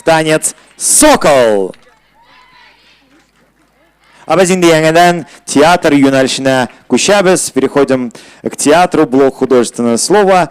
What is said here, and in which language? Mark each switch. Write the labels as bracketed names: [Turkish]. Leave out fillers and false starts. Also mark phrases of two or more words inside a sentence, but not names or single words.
[Russian] Танец «Сокол». [Uzbek] А biz endi yangidan teatr yo'nalishine ko'chamiz. [Russian] Переходим к театру. Блок художественного слова.